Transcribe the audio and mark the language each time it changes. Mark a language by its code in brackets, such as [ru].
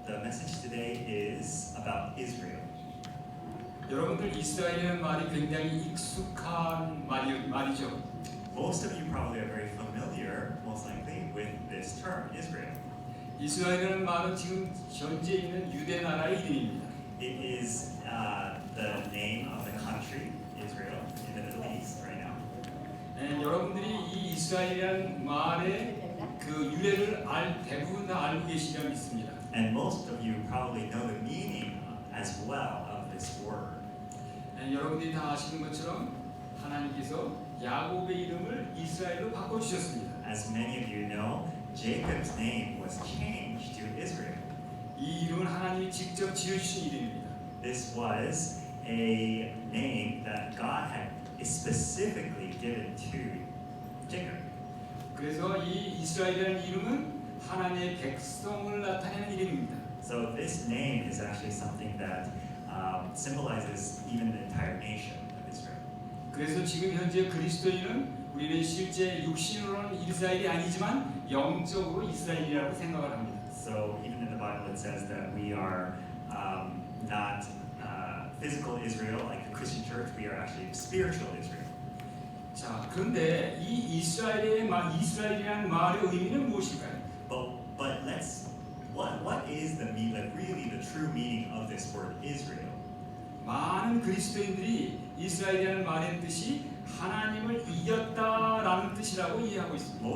[en] the message today is about Israel. [ko] 여러분들 이스라엘이라는 말이 굉장히 익숙한 말이죠. [en] Most of you probably are very familiar, most likely, with this term, Israel. [ko] 이스라엘이라는 말은 지금 현재 있는 유대 나라의 이름입니다. [en] It is the name of the country, Israel, in the Middle East right now. [ko] 네, 여러분들이 이 이스라엘이라는 말의 그 유래를 대부분 다 알고 계시리라 믿습니다. [en] And most of you probably know the meaning as well of this word. [ko] 네, 여러분들이 다 아시는 것처럼 하나님께서 야곱의 이름을 이스라엘로 바꿔주셨습니다. [en] As many of you know, Jacob's name was changed to Israel. [ko] 이 이름은 하나님이 직접 지어주신 이름입니다. [en] This was a name that God had specifically given to Jacob. [ko] 그래서 이 이스라엘이라는 이름은 하나님의 백성을 나타내는 이름입니다. [en] So this name is actually something that symbolizes even the entire nation of Israel. [ko] 그래서 지금 현재 그리스도인은 우리는 실제 육신으로는 이스라엘이 아니지만 영적으로 이스라엘이라고 생각을 합니다. [en] So even in the Bible it says that we are not physical Israel like the Christian church. We are actually spiritual Israel. [ko] 자, 그런데 이 이스라엘이라는 말의 의미는 무엇일까요? [en] But what is the meaning, like really the true meaning of this word Israel? [ko] 많은 그리스도인들이 이스라엘이라는 말의 뜻이 하나님을 이겼다라는 뜻이라고 이해하고 있습니다.